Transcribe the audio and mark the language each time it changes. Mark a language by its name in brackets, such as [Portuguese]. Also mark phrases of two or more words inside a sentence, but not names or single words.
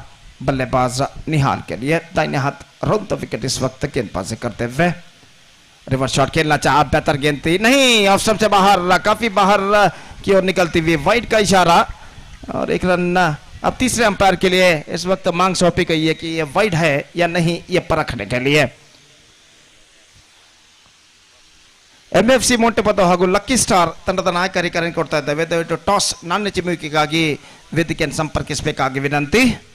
[Hindi] बल्लेबाज निहाल के लिए दाहिने हाथ [English] round the wicket [Hindi] इस वक्त गेंदबाजी करते हुए रिवर्स शॉट खेलना चाहा, बेहतर गेंद थी, नहीं [English] off stump [Hindi] से बाहर, काफी बाहर की ओर निकलती हुई, वाइड का इशारा और 1 रन। अब तीसरे अंपायर के लिए इस वक्त मांग सौंपी गई है कि ये वाइड है या नहीं, ये परखने के लिए। [Kannada] MFC मोंटेपतो ಹಾಗೂ ಲಕ್ಕಿ ಸ್ಟಾರ್ ತಂಡದ ನಾಯಕರಿಗೆ ಕೊಡ್ತಾ ಇದ್ದೇವೆ, ದಯವಿಟ್ಟು ಟಾಸ್ ನಾಣ್ಯ ಚಿಮ್ಮುವಿಕೆಗಾಗಿ ವೇದಿಕೆಯನ್ನು ಸಂಪರ್ಕಿಸಬೇಕಾಗಿ ವಿನಂತಿ।